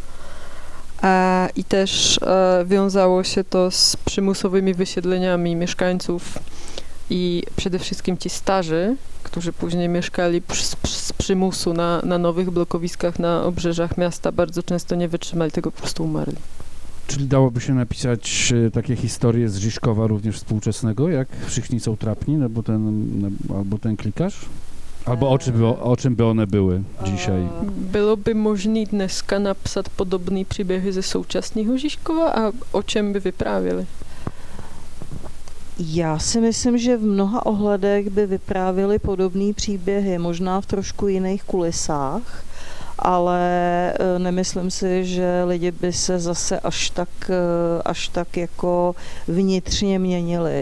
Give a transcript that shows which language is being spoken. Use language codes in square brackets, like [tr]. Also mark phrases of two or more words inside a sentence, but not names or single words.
[pl] I też wiązało się to z przymusowymi wysiedleniami mieszkańców i przede wszystkim ci starzy, którzy później mieszkali z przymusu na nowych blokowiskach na obrzeżach miasta, bardzo często nie wytrzymali tego, po prostu umarli. Czyli dałoby się napisać takie historie z Žižkova również współczesnego, jak Všichni są trapni, albo ten klikarz? Albo o czym by one były dzisiaj? [cs] Bylo by možný dneska napsat podobný příběhy ze současného Žižkova a o čem by vyprávěli? Já si myslím, že v mnoha ohledech by vyprávěli podobné příběhy, možná v trošku jiných kulisách, ale nemyslím si, že lidi by se zase až tak jako vnitřně měnili.